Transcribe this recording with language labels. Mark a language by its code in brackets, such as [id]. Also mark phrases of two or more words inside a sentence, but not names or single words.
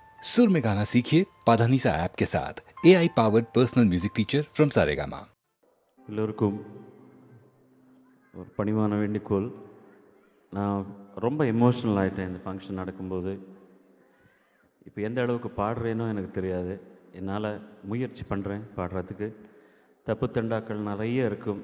[hi] सुर में गाना सीखिए पाधानीसा ऐप के साथ [en] AI powered personal music teacher from [hi] सारेगामा। [ta] எல்லோருக்கும் ஒரு பணிவான வேண்டிக்கோள். நான் ரொம்ப எமோஷ்னல் ஆகிட்டேன் இந்த ஃபங்க்ஷன் நடக்கும்போது. இப்போ எந்த அளவுக்கு பாடுறேனோ எனக்கு தெரியாது. என்னால் முயற்சி பண்ணுறேன் பாடுறதுக்கு. தப்பு தண்டாக்கள் நிறைய இருக்கும்.